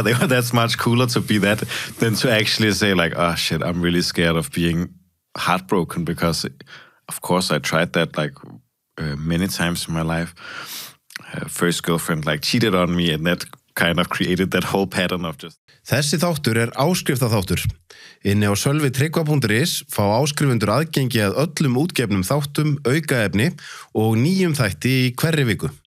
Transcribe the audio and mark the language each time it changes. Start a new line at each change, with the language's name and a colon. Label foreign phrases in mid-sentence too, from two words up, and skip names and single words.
English: That's much cooler to be that than to actually say like, oh shit, I'm really scared of being heartbroken, because of course I tried that like many times in my life. First girlfriend like cheated on me, and that kind of created that whole pattern of just...
Icelandic: Þessi þáttur áskriftaþáttur. Inni á sölvitryggva.is fá áskrifendur aðgengi að öllum útgefnum þáttum, aukaefni og nýjum þætti í hverri viku.